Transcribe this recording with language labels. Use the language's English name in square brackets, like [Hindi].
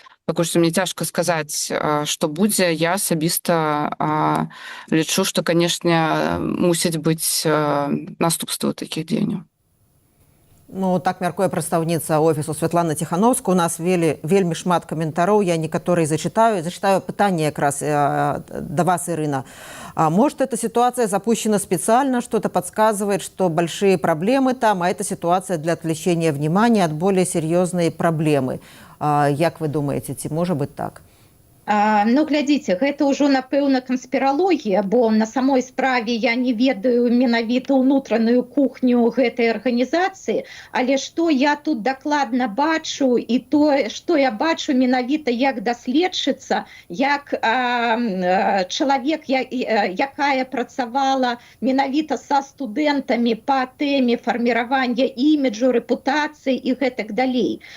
[Belarusian] Пакуль што мне цяжка сказаць, што будзе. Я асабіста лічу, што, канешне, мусяць быць наступствы такіх дзеянняў. Ну, так мяркуе прадстаўніца офісу Святлана Ціхановска. У нас вельмі шмат каментароў, я некаторыя зачитаю пытанне якраз да вас, Ирина. [Russian] Может, эта ситуация запущена специально, что-то подсказывает, что большие проблемы там, а это ситуация для отвлечения внимания от более серьезной проблемы. [Belarusian] Як вы думаете, ці можа быць так? Ну, глядзіце, гэта ўжо, напэўна, канспіралогія, бо на самой справе я не ведаю менавіта ўнутраную кухню гэтай арганізацыі, але што я тут дакладна бачу, і тое, што я бачу менавіта як даследчыца, як чалавек, якая працавала менавіта са студэнтамі па тэме фарміравання іміджу, рэпутацыі і гэтак далей.